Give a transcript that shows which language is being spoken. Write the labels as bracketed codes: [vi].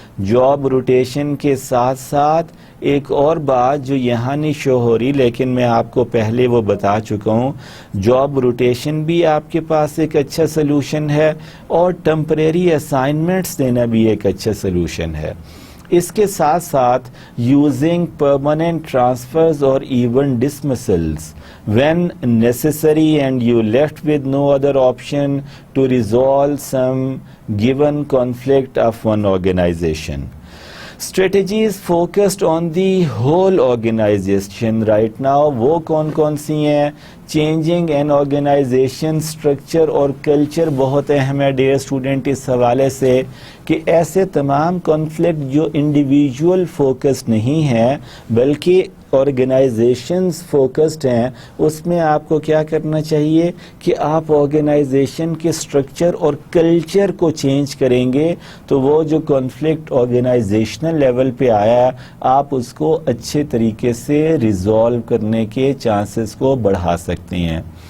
[ur] Job rotation کے ساتھ ساتھ ایک اور بات جو یہاں نہیں شو ہو رہی لیکن میں آپ کو پہلے وہ بتا چکا ہوں, جاب روٹیشن بھی آپ کے پاس ایک اچھا سلوشن ہے اور ٹمپریری اسائنمنٹس دینا بھی ایک اچھا سلوشن ہے. اس کے ساتھ ساتھ [en] Using permanent transfers اور even dismissals when necessary and you left with no other option to resolve some given conflict of one organization. Strategies focused on the whole organization right now [ur] وہ کون کون سی ہیں؟ چینجنگ این آرگنائزیشن اسٹرکچر اور culture بہت اہم ہے dear student اس حوالے سے کہ ایسے تمام کانفلکٹ جو انڈیویجول فوکسڈ نہیں ہیں بلکہ آرگنائزیشنز فوکسڈ ہیں, اس میں آپ کو کیا کرنا چاہیے کہ آپ آرگنائزیشن کے اسٹرکچر اور کلچر کو چینج کریں گے تو وہ جو کانفلکٹ آرگنائزیشنل لیول پہ آیا آپ اس کو اچھے طریقے سے ریزالو کرنے کے چانسز کو بڑھا سکتے ہیں.